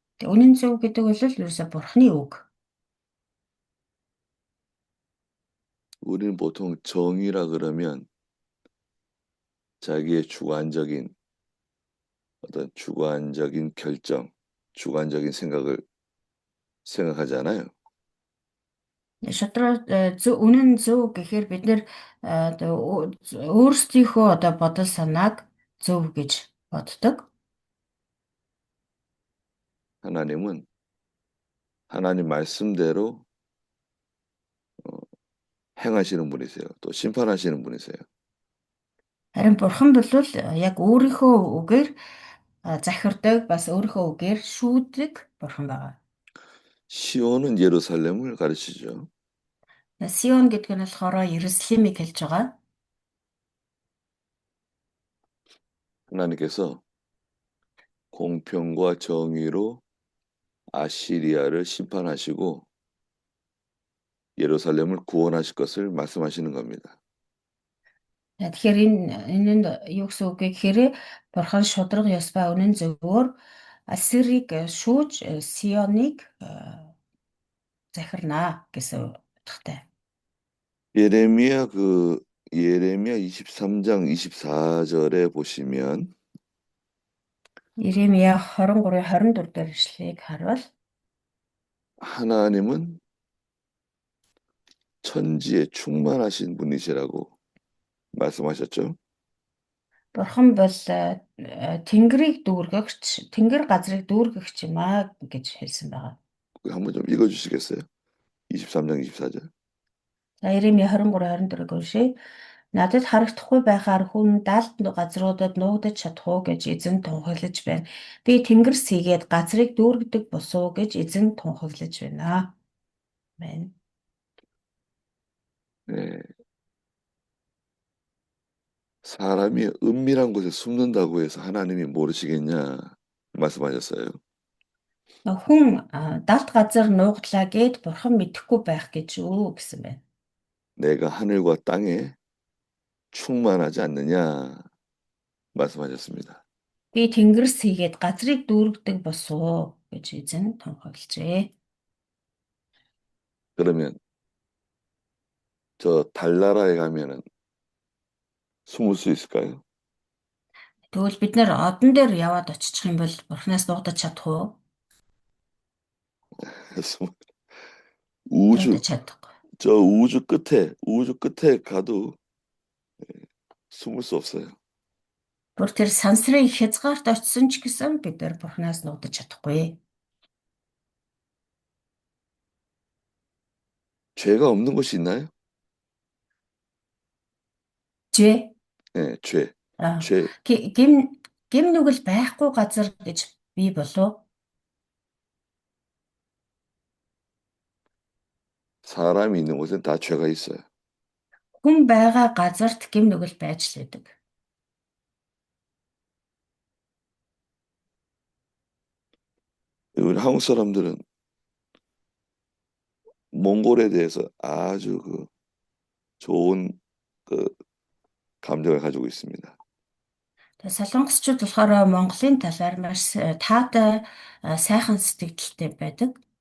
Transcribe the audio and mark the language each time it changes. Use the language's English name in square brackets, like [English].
[Mongolian] Тэг үнэн зөв гэдэг бол ерөөсөө бурхны үг. [Korean] 우리는 보통 정의라 그러면 자기의 주관적인 어떤 주관적인 결정, 주관적인 생각을 생각하잖아요. [Mongolian] Шудраг үнэн зөв гэхээр бид нэр өөрсдийнхөө одоо бодол санааг зөв гэж боддог. [Korean] 하나님은 하나님 말씀대로 행하시는 분이세요. 또 심판하시는 분이세요. [Mongolian] Харин бурхан бол яг өөрийнхөө үгээр захирдаг бас өөрийнхөө үгээр шүүдэг бурхан байгаа. [Korean] 시온은 예루살렘을 가르치죠. [Mongolian] Сион гэдэг нь болохоор Иерусалимыг хэлж байгаа. [Korean] 하나님께서 공평과 정의로 아시리아를 심판하시고 예루살렘을 구원하실 것을 말씀하시는 겁니다. [Mongolian] Тэгэхээр энэ нь юу гэсэн үг вэ гэхээр бурхан шудраг ёс ба үнэн зөвөөр Ассирыг шүүж Сионыг захирнаа гэсэн утгатай. [Korean] 예레미야 23장 24절에 보시면 [Mongolian] Иремья 23-ийн 24 дээр ишлэгийг харвал [Korean] 하나님은 천지에 충만하신 분이시라고 말씀하셨죠. [Mongolian] Бурхан бол Тэнгэрийг дүүргэгч, Тэнгэр газрыг дүүргэгч юм аа гэж хэлсэн байгаа. [Korean] 한번 좀 읽어주시겠어요? 23장 24절. [Mongolian] За Иремья 23:24-ыг уншия. Надад харагдахгүй байхаар хүн даалт газруудад нуугдаж чадах уу гэж эзэн тунхаглаж байна. Би тэнгэр сийгээд газрыг дүүргэдэг босуу гэж эзэн тунхаглаж байна. Амен. [Korean] 네, 사람이 은밀한 곳에 숨는다고 해서 하나님이 모르시겠냐 말씀하셨어요. [Mongolian] Хүн даалт газар нуугдлаа гэд бурхан мэдэхгүй байх гэж үү гэсэн байна. [Korean] 내가 하늘과 땅에 충만하지 않느냐 말씀하셨습니다. [Mongolian] Би тэнгэрс хийгээд газрыг дүүргэдэг босуу гэж эзэн тунхаглажээ. [Korean] 그러면 저 달나라에 가면은 숨을 수 있을까요? [Mongolian] Тэгвэл бид нэр одон дээр яваад очих юм бол бурхнаас нуугдаж чадах уу? [Korean] 숨- 우주 [Mongolian] Нуугдаж чадахгүй. [Korean] 저 우주 끝에 가도 숨을 수 없어요. [Mongolian] Бүр тэр сансрын хязгаарт очисон ч гэсэн бид нэр бурхнаас нуугдаж чадахгүй. [Korean] 죄가 없는 곳이 있나요? Жвэ. 네, 죄. Аа, 죄 [Mongolian] гим нүгэл байхгүй газар гэж бий болов. [Korean] 사람이 있는 곳엔 다 죄가 있어요. [Mongolian] Хүн байгаа газарт гим нүгэл байж л байдаг. [Korean] 우리 한국 사람들은 몽골에 대해서 아주 그 좋은 그 감정을 가지고 있습니다. [Mongolian] Тэгээ солонгосчууд болохоор Монголын талаар маш таатай сайхан сэтгэлдтэй байдаг.